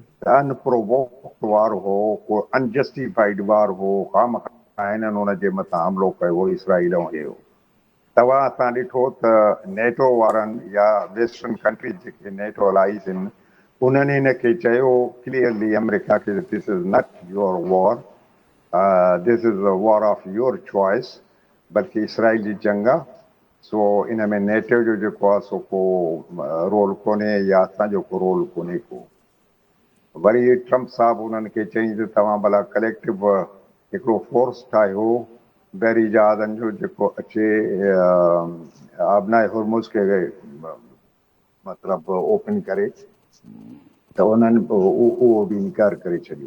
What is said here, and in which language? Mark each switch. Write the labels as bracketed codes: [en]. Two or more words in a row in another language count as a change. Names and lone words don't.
[en] unprovoked war [sd] हो, को [en] unjustified war [sd] हो, खामख़ा हिननि हुनजे मथां हमिलो कयो इसराइल ऐं इहो। तव्हां असां ॾिठो त नेटो वारनि या [en] western countries [sd] जेके नेटो अलाइज़ आहिनि, उन्हनि हिन खे चयो क्लियरली अमेरिका खे, [en] this is not your war, this is a war of your choice, [sd] बल्कि इसराइल जी जंग आहे। सो इन में नेटो जो जेको आहे सो को रोल कोन्हे, या असांजो को रोल कोन्हे को। वरी ट्रम्प साहब उन्हनि खे चई त तव्हां भला कलेक्टिव हिकिड़ो फोर्स ठाहियो, बहरी जहाज़नि जो जेको अचे आबनाए हुरमुज़ खे मतिलबु ओपन करे, त उन्हनि उहो बि इनकार करे छॾियो।